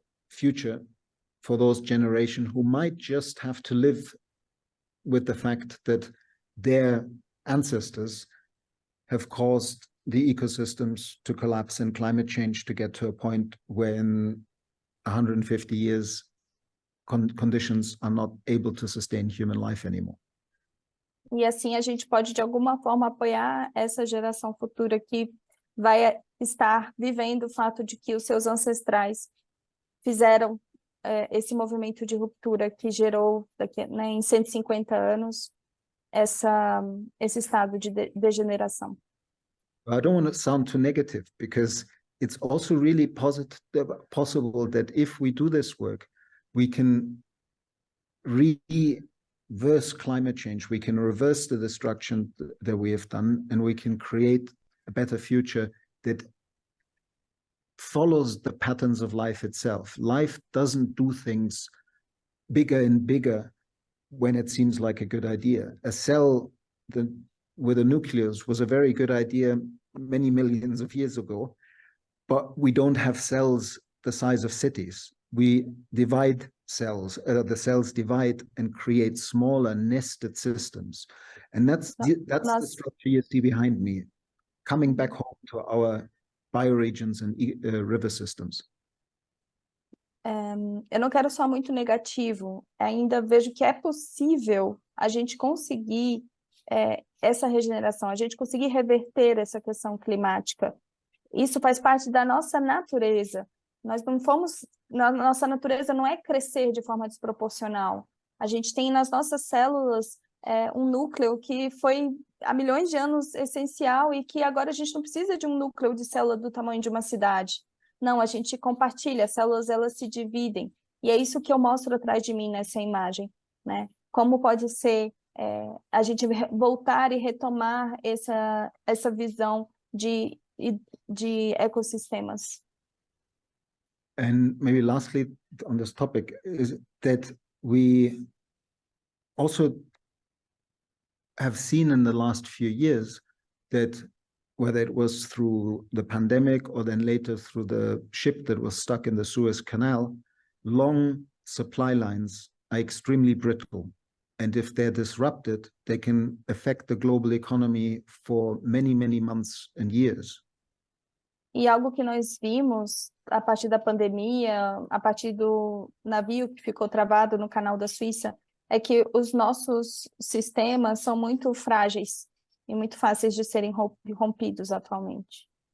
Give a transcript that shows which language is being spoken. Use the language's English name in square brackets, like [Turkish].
[English] future for those generations who might just have to live with the fact that their ancestors have caused the ecosystems to collapse and climate change to get to a point where in 150 years conditions are not able to sustain human life anymore. [Portuguese] E assim a gente pode de alguma forma apoiar essa geração futura que vai estar vivendo o fato de que os seus ancestrais fizeram esse movimento de ruptura que gerou em 150 anos esse estado de degeneração. [English] I don't want to sound too negative, because it's also really possible that if we do this work, we can reverse climate change, we can reverse the destruction that we have done, and we can create a better future that follows the patterns of life itself. Life doesn't do things bigger and bigger when it seems like a good idea. A cell with a nucleus was a very good idea many millions of years ago, but we don't have cells the size of cities. We divide cells, the cells divide and create smaller nested systems. And that's the structure you see behind me, coming back home to our bioregions and river systems. [Portuguese] Eu não quero só muito negativo, ainda vejo que é possível a gente conseguir essa regeneração, a gente conseguir reverter essa questão climática. Isso faz parte da nossa natureza. Nossa natureza não é crescer de forma desproporcional. A gente tem nas nossas células um núcleo que foi há milhões de anos essencial e que agora a gente não precisa de um núcleo de célula do tamanho de uma cidade. Não, a gente compartilha, as células elas se dividem. E é isso que eu mostro atrás de mim nessa imagem, né? Como pode ser a gente voltar e retomar essa visão de ecossistemas. [English] And maybe lastly on this topic is that we also have seen in the last few years that whether it was through the pandemic or then later through the ship that was stuck in the Suez Canal, long supply lines are extremely brittle. And if they're disrupted, they can affect the global economy for many, many months and years. [Portuguese] E algo que nós vimos a partir da pandemia, a partir do navio que ficou travado no canal da Suíça, é que os nossos sistemas são muito frágeis e muito fáceis de serem rompidos atualmente.